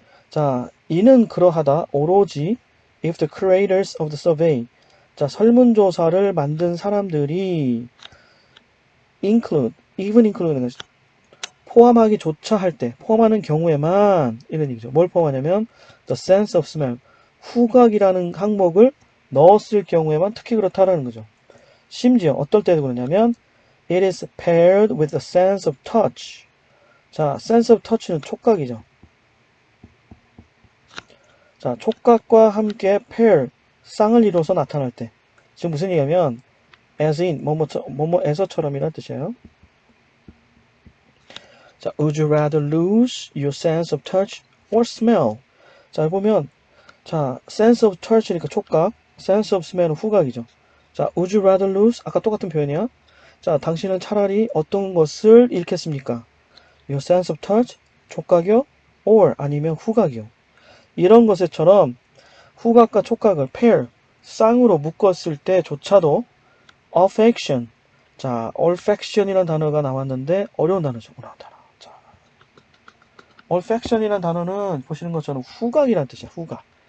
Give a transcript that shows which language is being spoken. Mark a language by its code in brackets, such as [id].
[ko] 자, 이는 그러하다, 오로지 [en] if the creators of the survey. [ko] 자, 설문조사를 만든 사람들이 [en] even include, [ko] 포함하기조차 할 때, 포함하는 경우에만 이런 얘기죠. 뭘 포함하냐면 the sense of smell, 후각이라는 항목을 넣었을 경우에만 특히 그렇다라는 거죠. 심지어 어떨 때도 그러냐면 [en] it is paired with the sense of touch. [ko] 자, sense of touch는 촉각이죠. 자, 촉각과 함께 pair, 쌍을 이뤄서 나타날 때. 지금 무슨 얘기냐면 as in, 뭐뭐에서처럼이란 뜻이에요. [en] 자, would you rather lose your sense of touch or smell? [ko] 자, 보면 자, sense of touch니까 촉각, sense of smell은 후각이죠. 자, [en] would you rather lose? [ko] 아까 똑같은 표현이야. 자, 당신은 차라리 어떤 것을 잃겠습니까? [en] Your sense of touch, 촉각이요? [ko] Or 아니면 후각이요. 이런 것에처럼 후각과 촉각을 pair, 쌍으로 묶었을 때조차도 affection, 자, olfaction이라는 단어가 나왔는데 어려운 단어죠. 어려운 단어. 자, olfaction이라는 단어는 보시는 것처럼 후각이라는 뜻이야. 후각.